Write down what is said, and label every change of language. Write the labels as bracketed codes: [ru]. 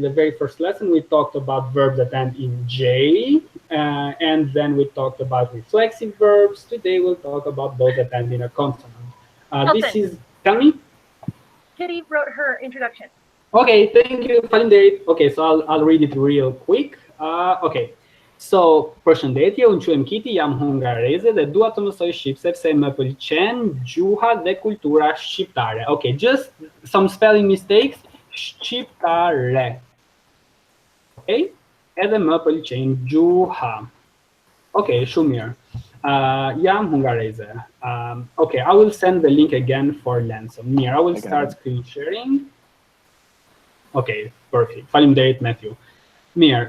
[en] In the very first lesson, we talked about verbs that end in J, and then we talked about reflexive verbs. Today, we'll talk about those that end in a consonant. Tell me? Kitty wrote her introduction. Okay, thank you. Okay, so I'll read it real quick. Okay. [sq] So, përshëndetje, unë quhem Kitty, jam hungareze dhe dua të mësoj shqip sepse më pëlqen gjuha dhe kultura shqiptare. [en] Okay, just some spelling mistakes. [sq] Shqiptare. Okay? Edhe më pëlqen gjuha. Okay, shumë mirë. Jam hungareze. [en] Okay, I will send the link again for Lenson. Mirë, I will start screen sharing. Okay, perfect. Faleminderit, Matthew. Mir.